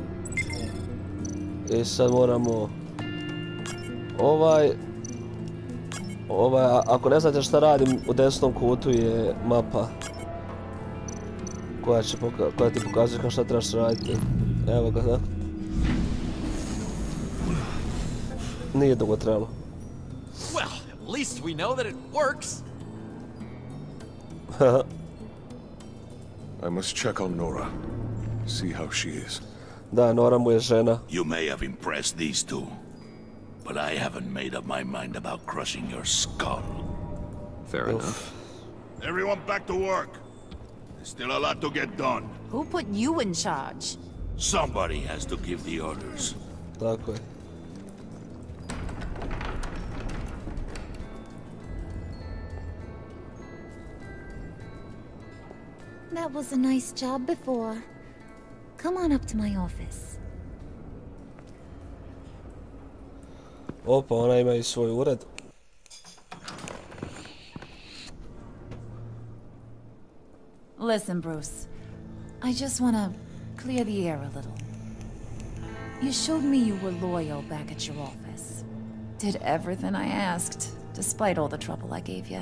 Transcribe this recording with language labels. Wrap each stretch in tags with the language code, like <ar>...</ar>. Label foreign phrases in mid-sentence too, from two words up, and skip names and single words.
<hr>I sad moramo ovaj, ako ne znate šta radim, u desnom kutu je mapa koja ti pokazuje kao šta trebaš raditi. Evo ga, da. Nije dugo trebalo.</hr> <en>Well, at least we know that it works. I must check on Nora. See how she is.</en> <hr>Da, Nora mu je žena.</hr> <en>You may have impressed these two, but I haven't made up my mind about crushing your skull. Fair enough. Everyone back to work. There's still a lot to get done. Who put you in charge? Somebody has to give the orders.</en> <hr>Tako je.</hr> <en>That was a nice job before. Come on up to my office.</en> <hr>Opa, ona ima i svoj ured.</hr> <en>Listen, Bruce. I just want to clear the air a little. You showed me you were loyal back at your office. Did everything I asked, despite all the trouble I gave you.</en>